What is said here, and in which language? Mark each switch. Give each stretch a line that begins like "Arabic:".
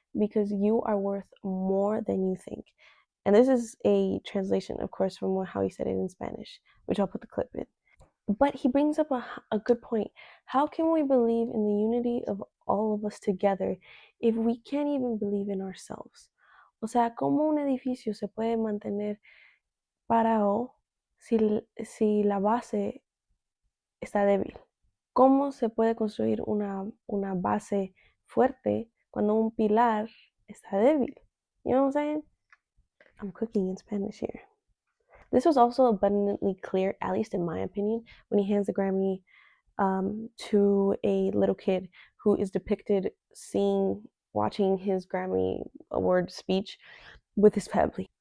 English: Because you are worth more than you think. And this is a translation, of course, from how he said it in Spanish, which I'll put the clip in. But he brings up a good point. How can we believe in the unity of all of us together if we can't even believe in ourselves?
Spanish: O sea, ¿cómo un edificio se puede mantener parado si la base está débil? ¿Cómo se puede construir una base fuerte cuando un pilar está débil?
English: You know what I'm saying? I'm cooking in Spanish here. This was also abundantly clear, at least in my opinion, when he hands the Grammy to a little kid who is depicted watching his Grammy Award speech with his family.